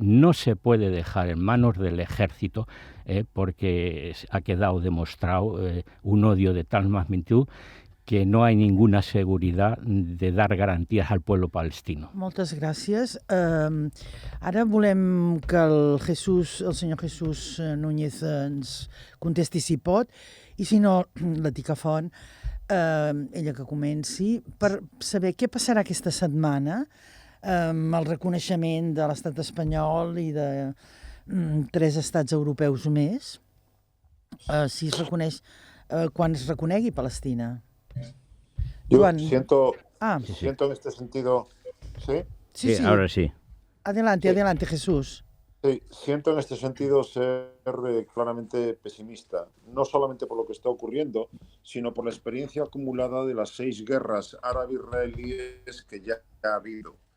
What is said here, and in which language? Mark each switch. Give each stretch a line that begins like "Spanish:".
Spanish: No se puede dejar en manos del ejército porque ha quedado demostrado un odio de tal magnitud que no hay ninguna seguridad de dar garanties al pueblo palestino.
Catalan: Moltes gràcies. Ara volem que el senyor Jesús Núñez ens contesti si pot, i si no, la Tica Font, ella que comenci, per saber què passarà aquesta setmana amb el reconeixement de l'estat espanyol i de 3 estats europeus més, si es reconeix, quan es reconegui Palestina.
Spanish: Yo siento en este sentido... ¿Sí? Sí, ahora sí. Adelante, Jesús. Sí, siento en este sentido ser claramente pesimista, no solamente por lo que está ocurriendo, sino por la experiencia acumulada de las 6 guerras árabe-israelíes que ya ha habido.